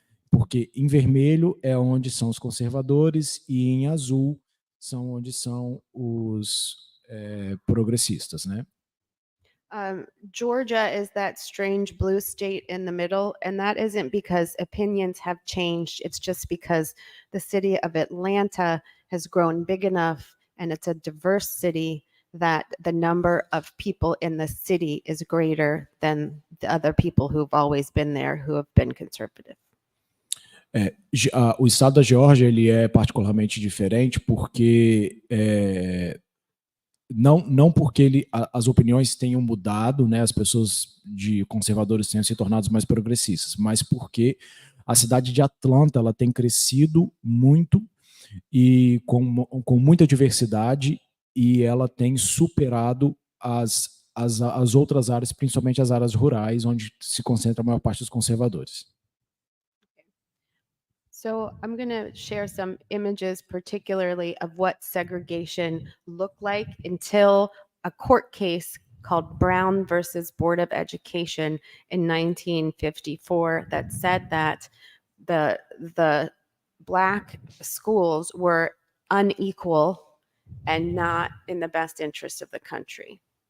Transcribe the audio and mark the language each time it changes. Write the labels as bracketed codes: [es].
[pt] Porque em vermelho é onde são os conservadores e em azul são onde são os progressistas, né? [en] Georgia is that strange blue state in the middle, and that isn't because opinions have changed. It's just because the city of Atlanta has grown big enough, and it's a diverse city, that the number of people in the city is greater than the other people who've always been there who have been conservative. [pt] O estado da Geórgia ele é particularmente diferente porque não porque as opiniões tenham mudado, né, as pessoas de conservadores tenham se tornado mais progressistas, mas porque a cidade de Atlanta ela tem crescido muito e com muita diversidade, e ela tem superado as outras áreas, principalmente as áreas rurais, onde se concentra a maior parte dos conservadores. [en] So I'm going to share some images, particularly of what segregation looked like until a court case called Brown versus Board of Education in 1954 that said that the Black schools were unequal and not in the best interest of the country.